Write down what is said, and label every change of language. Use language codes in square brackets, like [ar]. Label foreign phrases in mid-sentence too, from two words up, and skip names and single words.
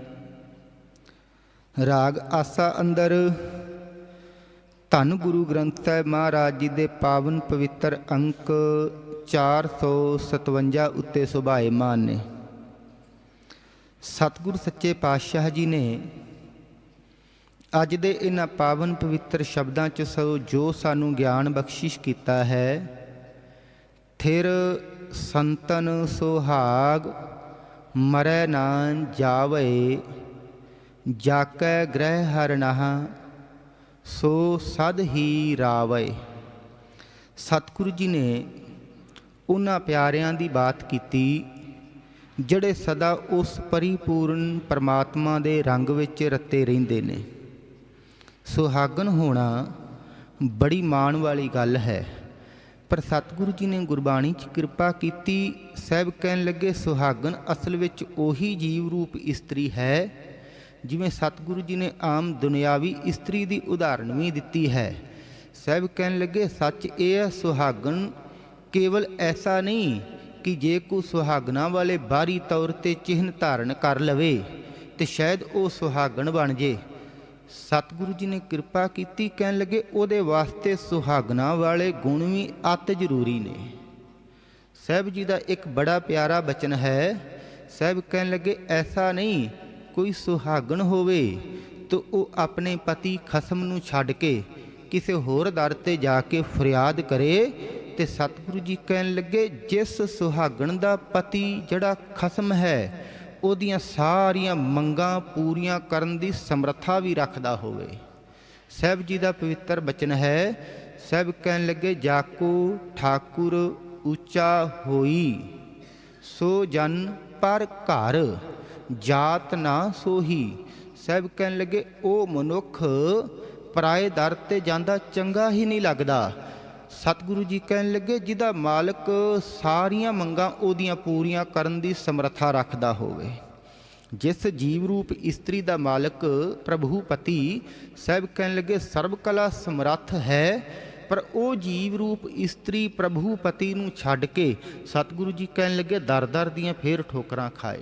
[pa] ਰਾਗ ਆਸਾ ਅੰਦਰ ਧੰਨ ਗੁਰੂ ਗ੍ਰੰਥ ਸਾਹਿਬ ਮਹਾਰਾਜ ਜੀ ਦੇ ਪਾਵਨ ਪਵਿੱਤਰ ਅੰਕ 457 ਉੱਤੇ ਸੁਭਾਏਮਾਨ ਨੇ। ਸਤਿਗੁਰੂ ਸੱਚੇ ਪਾਤਸ਼ਾਹ ਜੀ ਨੇ ਅੱਜ ਦੇ ਇਨ੍ਹਾਂ ਪਾਵਨ ਪਵਿੱਤਰ ਸ਼ਬਦਾਂ ਚ ਸੋ ਜੋ ਸਾਨੂੰ ਗਿਆਨ ਬਖ਼ਸ਼ਿਸ਼ ਕੀਤਾ ਹੈ। ਥਿਰ ਸੰਤਨ ਸੁਹਾਗ ਮਰੈ ਨਾ ਜਾਵੇ ਜਾਕੈ ਗ੍ਰਹਿ ਹਰਨਾਹ ਸੋ ਸਦ ਹੀ ਰਾਵੇ। ਸਤਿਗੁਰੂ ਜੀ ਨੇ ਉਨ੍ਹਾਂ ਪਿਆਰਿਆਂ ਦੀ ਬਾਤ ਕੀਤੀ ਜੜੇ ਸਦਾ ਉਸ ਪਰਿਪੂਰਣ ਪਰਮਾਤਮਾ ਦੇ ਰੰਗ ਵਿਚ ਰੱਤੇ ਰਹਿੰਦੇ ਨੇ। ਸੁਹਾਗਣ ਹੋਣਾ ਬੜੀ ਮਾਣ ਵਾਲੀ ਗੱਲ ਹੈ। ਪਰ ਸਤਿਗੁਰੂ ਜੀ ਨੇ ਗੁਰਬਾਣੀ ਚ ਕਿਰਪਾ ਕੀਤੀ। ਸਾਹਿਬ ਕਹਿਣ ਲੱਗੇ ਸੁਹਾਗਣ ਅਸਲ ਵਿਚ ਓਹੀ ਜੀਵ ਰੂਪ ਇਸਤਰੀ ਹੈ ਜਿਵੇਂ ਸਤਿਗੁਰੂ ਜੀ ਨੇ ਆਮ ਦੁਨਿਆਵੀ ਇਸਤਰੀ ਦੀ ਉਦਾਹਰਣ ਭੀ ਦਿੱਤੀ ਹੈ। [hi] साहिब कहन लगे सच ये है सुहागन केवल ऐसा नहीं कि जे को सुहागना वाले बाहरी तौर पर चिन्ह धारण कर लवे तो शायद वो सुहागन बन जे। [pa] ਸਤਿਗੁਰੂ ਜੀ ਨੇ ਕਿਰਪਾ ਕੀ ਕਹਿਣ ਲੱਗੇ ਉਹਦੇ ਵਾਸਤੇ ਸੁਹਾਗਣਾਂ ਵਾਲੇ ਗੁਣ ਭੀ ਅਤਿ ਜ਼ਰੂਰੀ ਨੇ। [hi] साहिब जी का एक बड़ा प्यारा बचन है। [pa] ਸਾਹਿਬ ਕਹਿਣ ਲੱਗੇ ਐਸਾ ਨਹੀਂ ਕੋਈ ਸੁਹਾਗਣ ਹੋਵੇ ਤੋ ਵੋ ਅਪਣੇ ਪਤੀ ਖਸਮ ਨੂੰ ਛੱਡ ਕੇ ਕਿਸੀ ਹੋਰ ਦਰ ਤੇ ਜਾਕੇ ਫਰਿਆਦ ਕਰੇ। ਤੇ ਸਤਿਗੁਰੂ ਜੀ ਕਹਿਣ ਲੱਗੇ ਜਿਸ ਸੁਹਾਗਣ ਦਾ ਪਤੀ ਜੜਾ ਖਸਮ ਹੈ ਓਦੀਆਂ ਸਾਰੀਆਂ ਮੰਗਾਂ ਪੂਰੀਆਂ ਕਰਨ ਦੀ ਸਮਰੱਥਾ ਭੀ ਰੱਖਦਾ ਹੋਵੇ। ਸਾਹਿਬ ਜੀ ਦਾ ਪਵਿੱਤਰ ਬਚਨ ਹੈ। ਸਾਹਿਬ ਕਹਿਣ ਲੱਗੇ ਜਾਕੋ ਠਾਕੁਰ ਊਂਚਾ ਹੋਈ ਸੋ ਜਨ ਪਰ ਘਰ ਜਾਤ ਨਾ ਸੋਹੀ। ਸਾਹਿਬ ਕਹਿਣ ਲੱਗੇ ਉਹ ਮਨੁੱਖ ਪਰਾਏ ਦਰ ਤੇ ਜਾਂਦਾ ਚੰਗਾ ਹੀ ਨਹੀਂ ਲੱਗਦਾ। ਸਤਿਗੁਰੂ ਜੀ ਕਹਿਣ ਲੱਗੇ ਜਿਹਦਾ ਮਾਲਕ ਸਾਰੀਆਂ ਮੰਗਾਂ ਉਹਦੀਆਂ ਪੂਰੀਆਂ ਕਰਨ ਦੀ ਸਮਰੱਥਾ ਰੱਖਦਾ ਹੋਵੇ। ਜਿਸ ਜੀਵ ਰੂਪ ਇਸਤਰੀ ਦਾ ਮਾਲਕ ਪ੍ਰਭੂ ਪਤੀ ਸਾਹਿਬ ਕਹਿਣ ਲੱਗੇ ਸਰਬ ਕਲਾ ਸਮਰੱਥ ਹੈ, ਪਰ ਉਹ ਜੀਵ ਰੂਪ ਇਸਤਰੀ ਪ੍ਰਭੂ ਪਤੀ ਨੂੰ ਛੱਡ ਕੇ ਸਤਿਗੁਰੂ ਜੀ ਕਹਿਣ ਲੱਗੇ ਦਰ ਦਰ ਦੀਆਂ ਫੇਰ ਠੋਕਰਾਂ ਖਾਏ।